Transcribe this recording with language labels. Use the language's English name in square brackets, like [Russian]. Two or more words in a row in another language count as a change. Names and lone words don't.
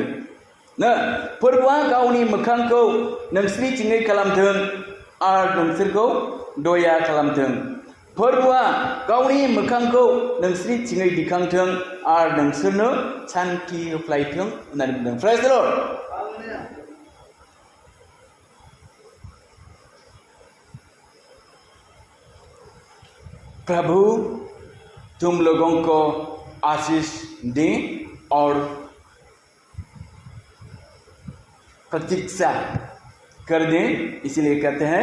[Bodo] फोरबोआ गावनि मोखांखौ नोंसिनिथिङै खालामथों आरो नोंसोरखौ दया खालामथों। फोरबोआ गावनि मोखांखौ नोंसिनिथिङै दिखांथों आरो नोंसोरनो सान्थि होफ्लायथों होननानै बुंदों। [English] Praise the Lord. [Hindi] प्रभु तुम लोगों को आशीष दें और प्रतीक्षा कर दें, इसलिए कहते हैं।